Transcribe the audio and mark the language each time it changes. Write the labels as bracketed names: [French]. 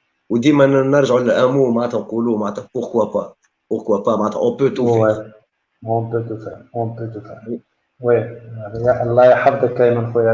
[Arabic] وديما نرجعوا للامو معناتها نقولوا معناتها [French] pourquoi pas [Arabic] معناتها [French] on peut tout faire. On peut tout faire, on peut tout faire. [Arabic] Oui, الله يحفظك أيمن خويا.